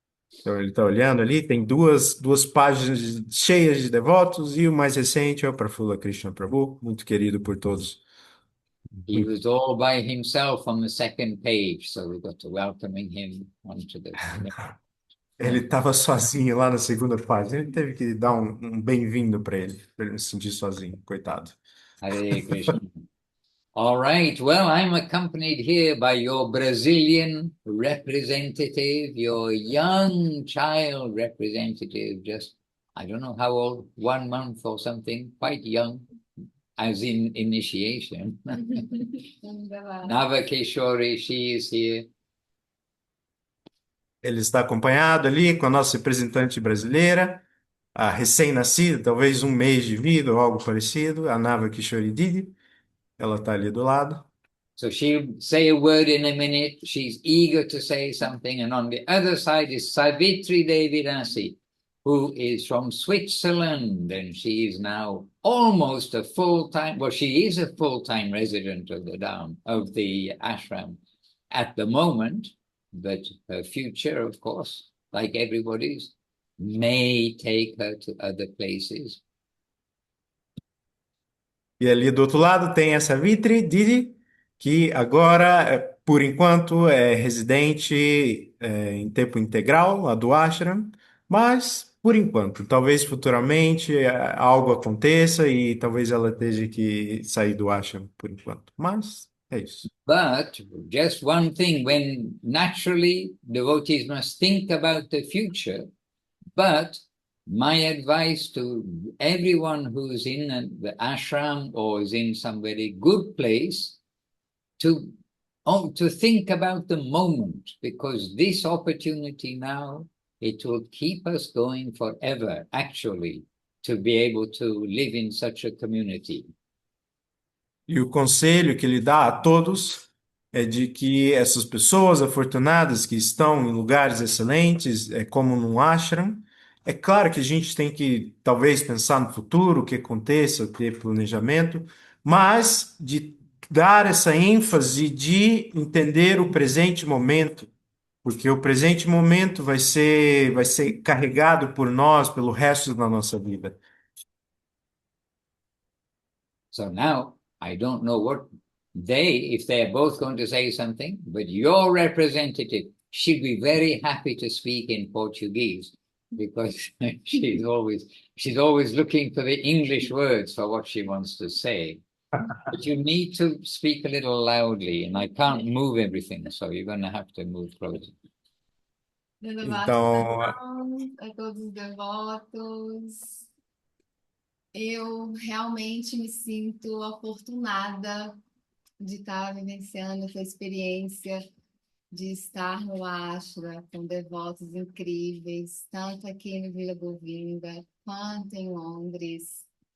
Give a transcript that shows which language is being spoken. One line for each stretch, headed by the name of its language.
Portuguese: Então ele está olhando ali, tem duas páginas cheias de devotos e o mais recente é o Prafula Krishna Prabhu, muito querido por todos.
English: He was all by himself on the second page, so we got to welcoming him onto the.
Portuguese: Ele estava sozinho lá na segunda página, ele teve que dar um bem-vindo para ele não se sentir sozinho, coitado.
English: Hare Krishna. All right. Well, I'm accompanied here by your Brazilian representative, your young child representative, just, I don't know how old, 1 month or something, quite young, as in initiation. Navakeshwari, she is here.
Portuguese: Ele está acompanhado ali com a nossa representante brasileira, a recém-nascida, talvez um mês de vida ou algo parecido, a Nava Kishori Didi. Ela está ali do lado.
English: So she'll say a word in a minute. She's eager to say something. And on the other side is Savitri Devi Dasi, who is from Switzerland. And she is now almost a full-time, well, she is a full-time resident of the ashram at the moment, but her future, of course, like everybody's, may take her to other places.
Portuguese: E ali do outro lado tem essa Vitri Didi, que agora, por enquanto, é residente em tempo integral lá do ashram, mas por enquanto, talvez futuramente algo aconteça e talvez ela esteja que sair do ashram por enquanto. Mas é isso.
English: But just one thing, when naturally devotees must think about the future, but my advice to everyone who's in the ashram or is in some very good place to think about the moment, because this opportunity now, it will keep us going forever, actually, to be able to live in such a community.
Portuguese: E o conselho que ele dá a todos é de que essas pessoas afortunadas que estão em lugares excelentes, como no ashram, é claro que a gente tem que talvez pensar no futuro, o que aconteça, ter planejamento, mas de dar essa ênfase de entender o presente momento, porque o presente momento vai ser carregado por nós pelo resto da nossa vida.
English: So now I don't know if they're both going to say something, but your representative should be very happy to speak in Portuguese, because she's always looking for the English words for what she wants to say. But you need to speak a little loudly, and I can't move everything, so you're going to have to move closer.
Portuguese: Então, Gratidão a todos os devotos. Eu realmente me sinto afortunada de estar vivenciando essa experiência, de estar no Ashra com devotos incríveis, tanto aqui no Vila Govinda quanto em Londres.